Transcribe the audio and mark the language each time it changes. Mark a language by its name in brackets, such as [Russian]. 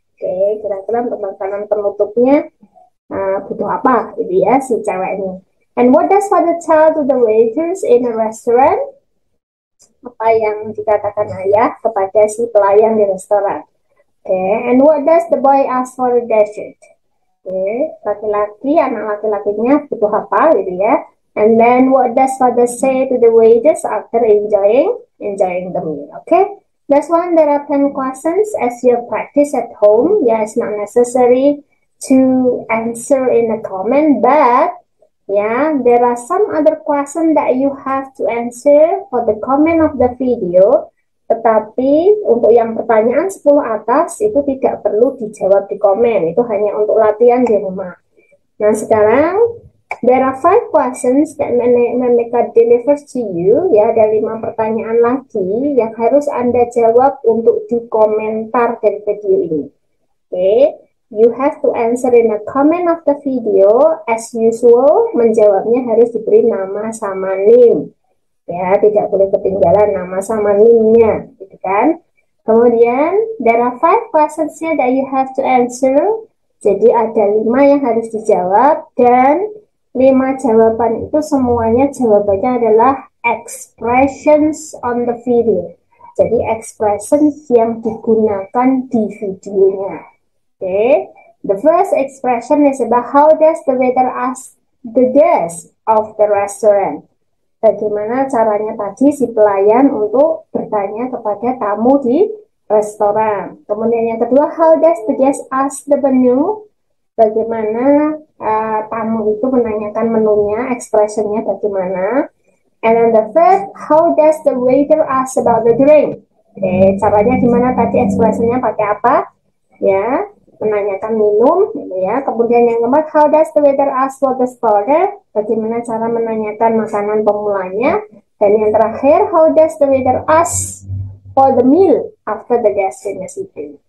[Indonesian] Okay, kira-kira untuk makanan penutupnya butuh apa gitu ya si cewek ini. [English] And what does father tell to the waiters in a restaurant? [Indonesian] Apa yang dikatakan ayah kepada si pelayan di restoran. [English] Okay, and what does the boy ask for the dessert? [Indonesian] Okay, laki-laki, anak laki-lakinya butuh apa gitu ya. [English] And then what does father say to the waiters after enjoying the meal? Okay, this one there are 10 questions as you practice at home. Yeah, it's not necessary to answer in a comment, but yeah, there are some other questions that you have to answer for the comment of the video. [Indonesian] Tetapi untuk yang pertanyaan 10 atas itu tidak perlu dijawab di komen, itu hanya untuk latihan di rumah. Nah sekarang [English] there are 5 questions that Memeka delivers to you. [Indonesian] Ya, ada 5 pertanyaan lagi yang harus Anda jawab untuk di komentar dari video ini. [English] Okay, you have to answer in a comment of the video. As usual, [Indonesian] menjawabnya harus diberi nama sama name. Ya, tidak boleh ketinggalan nama sama name-nya, gitu kan? [English] Kemudian, there are 5 questions here that you have to answer. [Indonesian] Jadi ada 5 yang harus dijawab, dan 5 jawaban itu semuanya jawabannya adalah [English] expressions on the video. [Indonesian] Jadi expressions yang digunakan di videonya. [English] Okay, the first expression is about how does the waiter ask the guest of the restaurant. [Indonesian] Bagaimana caranya tadi si pelayan untuk bertanya kepada tamu di restoran. Kemudian yang kedua, [English] how does the guest ask the menu? [Indonesian] Bagaimana tamu itu menanyakan menunya, expressionnya bagaimana. [English] And then the third, how does the waiter ask about the drink? [Indonesian] Oke, caranya gimana tadi, expressionnya pakai apa? Ya, menanyakan minum, gitu ya. Kemudian yang keempat, [English] how does the waiter ask for the starter? [Indonesian] Bagaimana cara menanyakan makanan pemulanya? Dan yang terakhir, [English] how does the waiter ask for the meal after the guest finish eating?